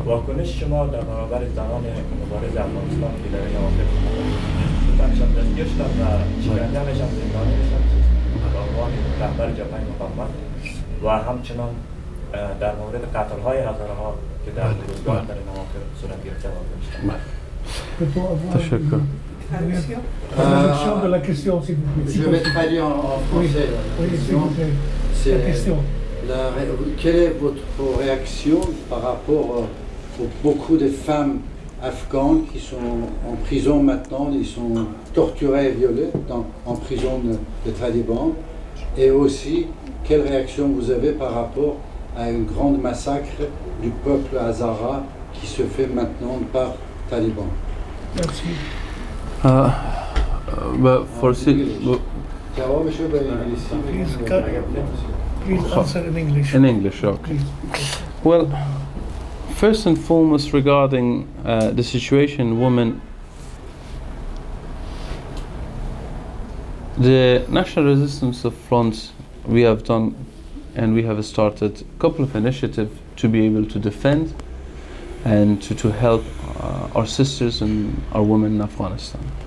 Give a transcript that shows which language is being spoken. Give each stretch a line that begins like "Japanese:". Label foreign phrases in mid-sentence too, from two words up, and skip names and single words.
Persian: واکنش شما در برابر زنان مبارز افغانستان که در این اواخر تنشان دستگیر شدن و شکنجه میشن زندانی میشن به عنوان رهبر جبهه مقاومت و همچنان در مورد قتل‌های هزارها که در روزگار در این اواخر صورت گرفته واقع شد. تشکر.
French: Je vais traduire en français. Quelle est votre réaction par rapport aux beaucoup de femmes afghanes qui sont en prison maintenant, ils sont torturés et violés en prison des talibans, et aussi quelle réaction vous avez par rapport à un grand massacre du peuple hazara qui se fait maintenant par talibans? Merci.
English: But for Please answer in English. In English, okay. Well, first and foremost, regarding the situation, women, the National Resistance Front, we have done and we have started a couple of initiatives to be able to defend and to help our sisters and our women in Afghanistan.